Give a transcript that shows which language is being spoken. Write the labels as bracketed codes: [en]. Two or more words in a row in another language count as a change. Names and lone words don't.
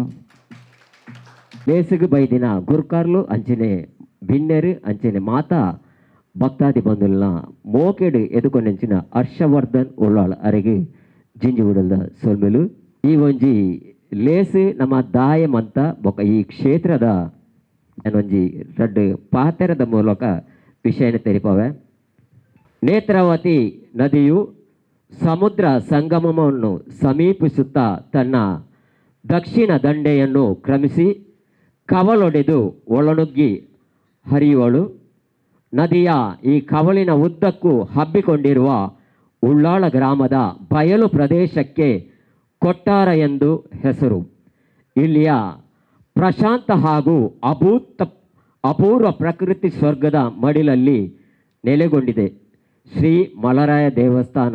[tcy] ಲೇಸಿಗೆ ಬೈದಿನ ಗುರ್ಕಾರ್ಲು ಅಂಚನೆ ಭಿನ್ನೆರು ಅಂಚನೆ ಮಾತಾ ಭಕ್ತಾದಿ ಬಂಧುಲ್ನ ಮೋಕೆಡು ಎದುಕೊಂಡೆಂಚಿನ ಹರ್ಷವರ್ಧನ್ ಉಳ್ಳಾಳ್ ಅರೆಗೆ ಜಿಂಜಿ ಉಡಲ್ದ ಸೊಲ್ಮೆಲು ಈ ಒಂಜಿ ಲೇಸು ನಮ್ಮ ದಾಯಮಂತ ಬೊಕ್ಕ ಈ ಕ್ಷೇತ್ರದ ಒಂಜಿ ರಡ್ಡು ಪಾತೆರದ ಮೂಲಕ ವಿಷಯನ ತೆರಿಪವೆ. [kn] ನೇತ್ರಾವತಿ ನದಿಯು ಸಮುದ್ರ ಸಂಗಮವನ್ನು ಸಮೀಪಿಸುತ್ತಾ ತನ್ನ ದಕ್ಷಿಣ ದಂಡೆಯನ್ನು ಕ್ರಮಿಸಿ ಕವಲೊಡೆದು ಒಳನುಗ್ಗಿ ಹರಿಯುವಳು. ನದಿಯ ಈ ಕವಲಿನ ಉದ್ದಕ್ಕೂ ಹಬ್ಬಿಕೊಂಡಿರುವ ಉಳ್ಳಾಳ ಗ್ರಾಮದ ಬಯಲು ಪ್ರದೇಶಕ್ಕೆ ಕೊಟ್ಟಾರ ಎಂದು ಹೆಸರು. ಇಲ್ಲಿಯ ಪ್ರಶಾಂತ ಹಾಗೂ ಅಪೂರ್ವ ಪ್ರಕೃತಿ ಸ್ವರ್ಗದ ಮಡಿಲಲ್ಲಿ ನೆಲೆಗೊಂಡಿದೆ ಶ್ರೀ ಮಲರಾಯ ದೇವಸ್ಥಾನ.